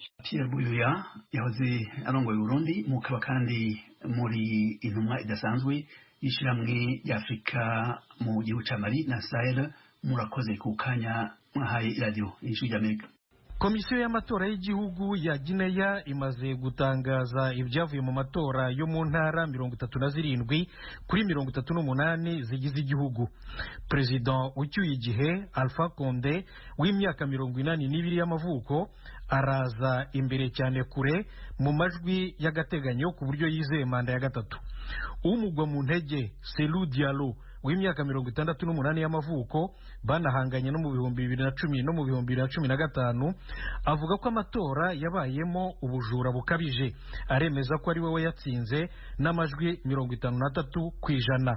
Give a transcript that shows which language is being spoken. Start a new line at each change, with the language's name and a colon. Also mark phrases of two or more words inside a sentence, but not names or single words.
Rundi: Pierre Buyoya yahoze arongoye Burundi, mukaba kandi muri intumwa idasanzwe y'ishiramwe y'Afrika mu gihugu ca Mali na Sahel.
Kinyarwanda: Murakoze ku kanya mwahaye radio y'Ijwi ry'Amerika. Komisiyo y'amatora y'igihugu ya Guinea imaze gutangaza ibyavuye mu matora yo mu ntara 37 kuri 38 zigize igihugu. President ucyuye igihe Alpha Condé w'imyaka 42 y'amavuko araza imbere cyane kure mu majwi y'agateganyo ku buryo yizeye manda ya gatatu. Umugwa mu ntege Selou Diallo w'imyaka 68 y'amavuko banahanganye no mu 2010 no mu 2015 avuga ko amatora yabayemo ubujura bukabije, aremeza ko ari we yatsinze n'amajwi 53%.